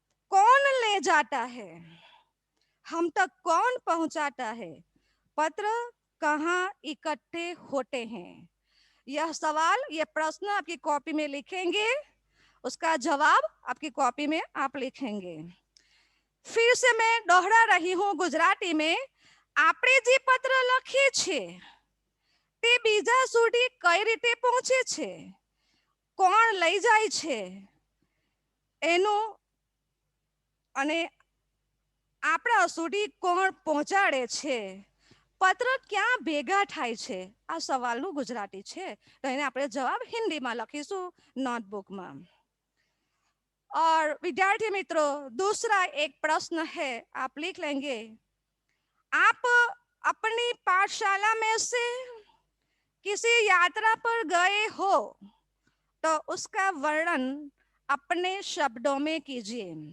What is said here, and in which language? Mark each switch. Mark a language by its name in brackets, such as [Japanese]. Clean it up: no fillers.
[Hindi] कौन ले जाता है? हम तक कौन पहुंचाता है? पत्र कहाँ इकट्ठे होते हैं? यह सवाल, यह प्रश्न आपकी कॉपी में लिखेंगे, उसका जवाब आपकी कॉपी में आप लिखेंगे। फिर से मैं दोहरा रही हूँ गुजराती में। [Gujarati] આપણે જે પત્ર લખીએ છીએ તે બીજા સુધી કઈ રીતે પહોંચે છે, કોણ લઈ જાય છે એનું, અને આપણા સુધી કોણ પહોંચાડે છે, પત્ર ક્યાં ભેગા થાય છે, આ સવાલનું ગુજરાતી છે। તો એને આપણે જવાબ હિન્દીમાં લખીશું નોટબુકમાં। [Hindi] और विद्यार्थी मित्रों, दूसरा एक प्रश्न है, आप लिख लेंगे। आप अपनी पाठशाला में से किसी यात्रा पर गए हो तो उसका वर्णन अपने शब्दों में कीजिए।